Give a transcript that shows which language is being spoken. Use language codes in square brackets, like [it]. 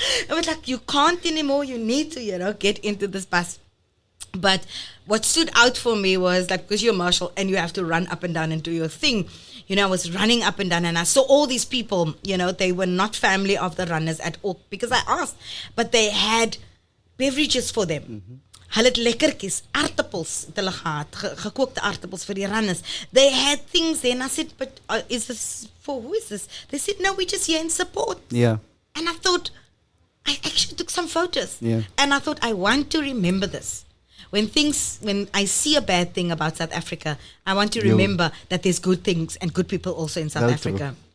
[en] I was like, you can't anymore, you need to, you know, get into this bus. But what stood out for me was, like, because you're a marshal and you have to run up and down and do your thing, you know, I was running up and down and I saw all these people, you know, they were not family of the runners at all, because I asked, but they had beverages for them. Mm-hmm. [af] Hulle het lekkertjies, aardappels het hulle gehad, gekookte aardappels vir die runners. [en] They had things there, and I said, but is this for, who is this? They said, no, we're just here in support. Yeah. And I thought, I actually took some photos. Yeah. And I thought, I want to remember this. When I see a bad thing about South Africa, I want to remember that there's good things and good people also in South Africa.